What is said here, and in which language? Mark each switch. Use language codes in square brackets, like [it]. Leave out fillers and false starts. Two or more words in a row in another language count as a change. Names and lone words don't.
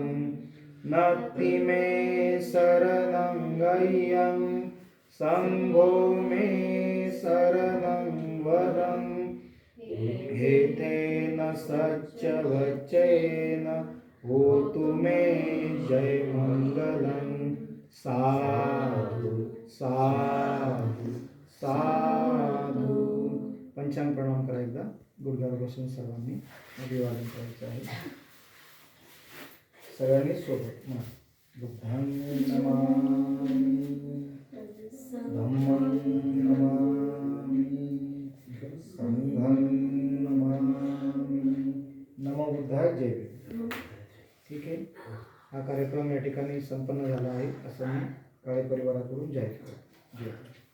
[pi] नास्ति मे शरणं गह्यं संघो मे शरणं वरं एतेन सच्च वचेन होतु मे जय मंगलम. साधु साधु साधू. [mr] पंचांग प्रणाम करा एकदा. गुडघ्यावर बसून सर्वांनी अभिवादन करायचं आहे. सगळ्यांनी सोबत म्हणा. [pi] बुद्धं नमामि, धम्मं नमामि, संघं नमामि. नमो बुद्धाय. [mr] जय भीम. ठीक आहे. हा कार्यक्रम या ठिकाणी संपन्न झाला आहे असं मी काळे परिवाराकडून जाहीर करतो. जय.